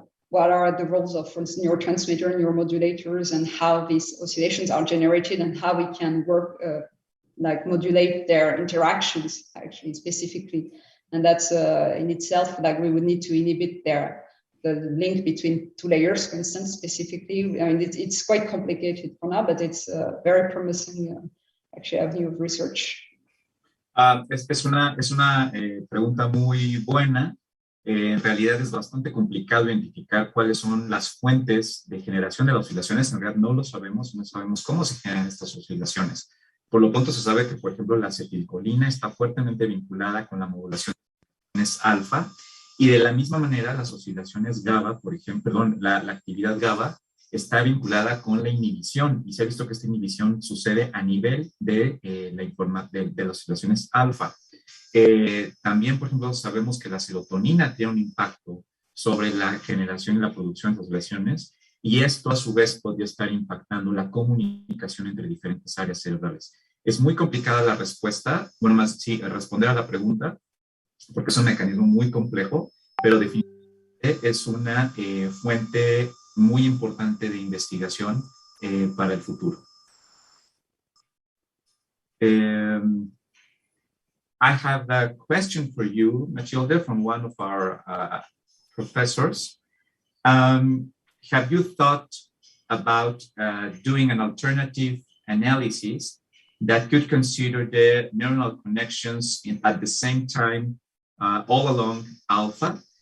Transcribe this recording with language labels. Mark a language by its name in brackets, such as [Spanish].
[English] What are the roles of, for instance, neurotransmitter, neuromodulators, and how these oscillations are generated and how we can work, like modulate their interactions actually specifically. And that's in itself, like we would need to inhibit their the link between two layers, for instance, specifically. I mean, it's quite complicated for now, but it's a very promising, actually, avenue of research. [Spanish] Es una pregunta muy buena. En realidad es bastante complicado identificar cuáles son las fuentes de generación de las oscilaciones. En realidad no lo sabemos, no sabemos cómo se generan estas oscilaciones. Por lo pronto se sabe que, por ejemplo, la acetilcolina está fuertemente vinculada con la modulación de oscilaciones alfa, y de la misma manera las oscilaciones GABA, por ejemplo, perdón, la actividad GABA está vinculada con la inhibición, y se ha visto que esta inhibición sucede a nivel de las oscilaciones alfa. También, por ejemplo, sabemos que la serotonina tiene un impacto sobre la generación y la producción de oscilaciones, y esto a su vez podría estar impactando la comunicación entre diferentes áreas cerebrales. Es muy complicada la respuesta, bueno, más sí, responder a la pregunta, porque es un mecanismo muy complejo, pero definitivamente es una fuente muy importante de investigación para el futuro. [English] I have a question for you, Mathilde, from one of our professors. Have you thought about doing an alternative analysis that could consider the neuronal connections at the same time all along alpha?